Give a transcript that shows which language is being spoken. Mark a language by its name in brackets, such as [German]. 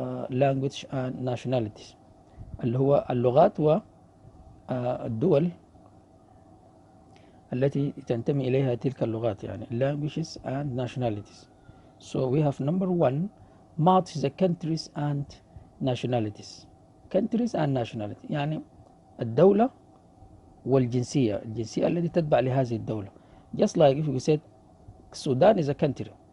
[English] language and nationalities [Arabic] اللي هو اللغات والدول التي تنتمي إليها تلك اللغات، يعني [English] languages and nationalities. So we have number 1, match the countries and nationalities. Countries and nationality [Arabic] يعني الدولة والجنسية، الجنسية التي تتبع لهذه الدولة. [English] Just like if you said Sudan is a country.